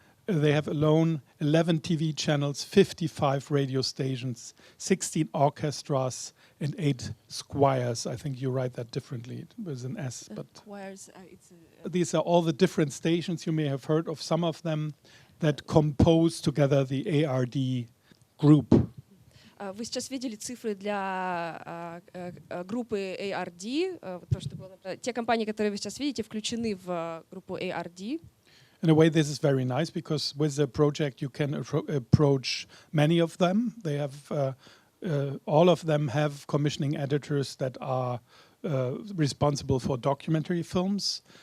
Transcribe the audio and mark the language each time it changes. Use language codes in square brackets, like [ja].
[en] They have alone 11 TV channels, 55 radio stations, 16 orchestras, and 8 squires. I think you write that differently with an S. But Choirs, these are all the different stations. You may have heard of some of them that compose together the ARD group. [ru] Вы сейчас видели цифры для группы ARD. То, что было, те компании, которые вы сейчас видите, включены в группу ARD. [en] In a way, this is very nice because with the project you can approach many of them. They have all of them have commissioning editors that are responsible for documentary films.